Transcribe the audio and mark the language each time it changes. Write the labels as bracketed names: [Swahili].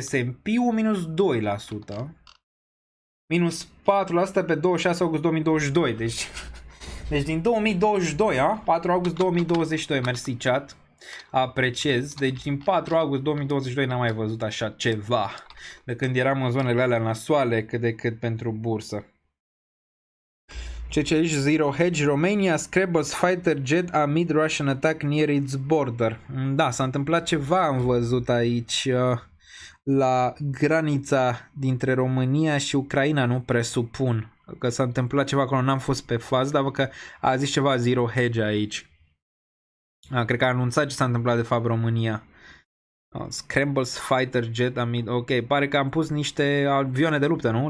[Romanian] S&P-ul minus 2%. Minus 4% pe 26 august 2022. Deci din 2022, 4 august 2022. Mersi, chat. Apreciez. Deci din 4 august 2022 n-am mai văzut așa ceva. De când eram în zonele alea nasoale cât de cât pentru bursă. [English] CCH Zero Hedge, Romania scrambles fighter jet amid Russian attack near its border. [Romanian] Da, s-a întâmplat ceva, am văzut aici la granița dintre România și Ucraina, nu presupun că s-a întâmplat ceva acolo, n-am fost pe fază, dar văd că a zis ceva Zero Hedge aici. Cred că a anunțat ce s-a întâmplat de fapt România. [English] Scrambles fighter jet amid, [Romanian] ok, pare că am pus niște avioane de luptă, nu?